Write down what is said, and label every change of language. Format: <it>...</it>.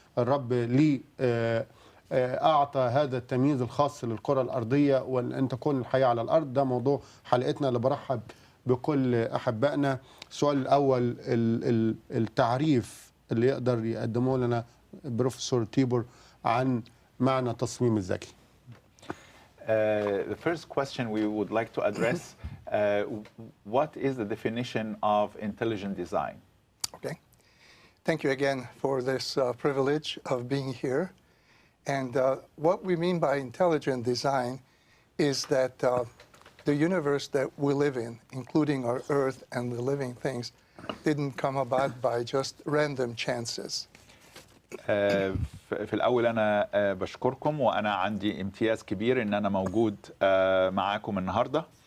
<ar>الرب لي أعطى هذا التمييز الخاص للكرة الأرضية وأن تكون الحياة على الأرض. ده موضوع حلقتنا اللي برحب بكل أحبائنا. السؤال الأول، التعريف اللي يقدر يقدمه لنا بروفيسور تيبور عن معنى تصميم الذكي.</ar> <en>The first question we would like to address, what is the definition of intelligent design? Okay. Thank you again for this privilege of being here. And what we mean by intelligent design is that the universe that we live in, including our Earth and the living things, didn't come about by just random chances.</en> <ar>في الأول أنا بشكركم وأنا عندي امتياز كبير إن أنا موجود معاكم النهاردة.</ar>